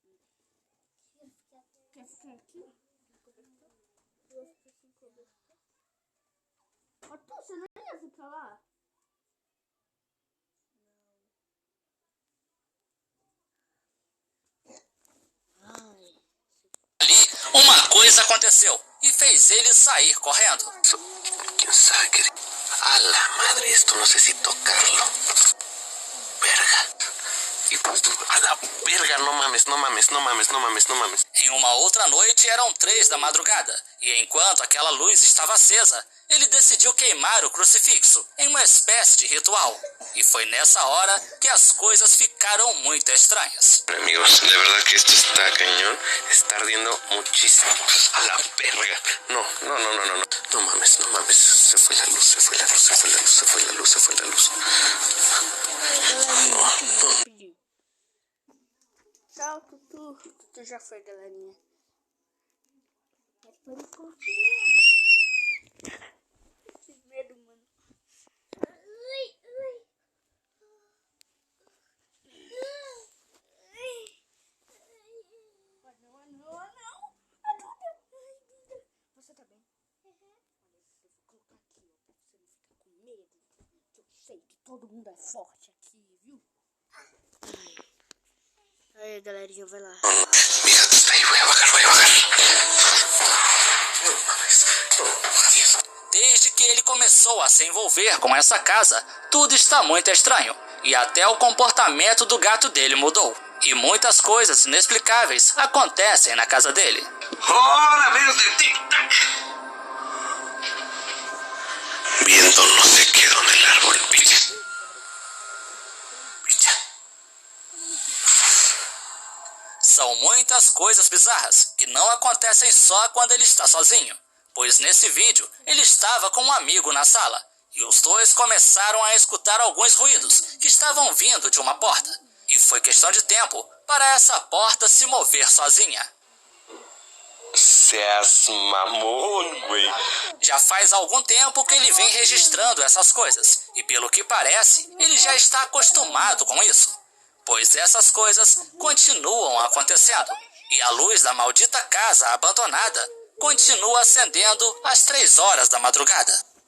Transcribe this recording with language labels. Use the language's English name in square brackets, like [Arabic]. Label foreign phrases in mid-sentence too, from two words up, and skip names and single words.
[Portuguese] Quer ficar aqui? Ó, Tu, você não ia ficar lá? Ali, uma coisa aconteceu e fez ele sair correndo. [Spanish] ¿Quién sabe qué? A la madre, esto no sé si tocarlo. Verga. Y pues tú, a la verga, no mames, no mames, no mames, no mames, no mames. [Portuguese] Em uma outra noite eram 3 da madrugada, e enquanto aquela luz estava acesa, ele decidiu queimar o crucifixo em uma espécie de ritual. E foi nessa hora que as coisas ficaram muito estranhas. [Spanish] Amigos, de verdad que esto está cañón, está ardiendo muchísimo. A la verga. No, no, no, no, no, no. No mames, no mames. Se fue la luz, se fue la luz, se fue la luz, se fue la luz, se fue la luz. No, no. [Portuguese] Tchau, Tutu. Tutu já foi, galerinha. Mas pode continuar. Que medo, mano. Não. Você tá bem? Olha, eu vou colocar aqui, ó, pra você não ficar com medo. Que eu sei que todo mundo é forte aqui, viu? Aí, galerinha, vai lá. [Spanish] Mi gato está ahí, voy a bajar, voy a bajar. No mames, no, adiós. [Portuguese] Desde que ele começou a se envolver com essa casa, tudo está muito estranho. E até o comportamento do gato dele mudou. E muitas coisas inexplicáveis acontecem na casa dele. [Spanish] Hola, amigos de Tic-Tac. Viendo no sé qué donde el árbol picha. Picha. [Portuguese] São muitas coisas bizarras que não acontecem só quando ele está sozinho. Pois nesse vídeo, ele estava com um amigo na sala. E os dois começaram a escutar alguns ruídos que estavam vindo de uma porta. E foi questão de tempo para essa porta se mover sozinha. [Spanish] Seas mamón, güey. [Portuguese] Já faz algum tempo que ele vem registrando essas coisas, e pelo que parece, ele já está acostumado com isso, pois essas coisas continuam acontecendo, e a luz da maldita casa abandonada continua acendendo às 3 horas da madrugada.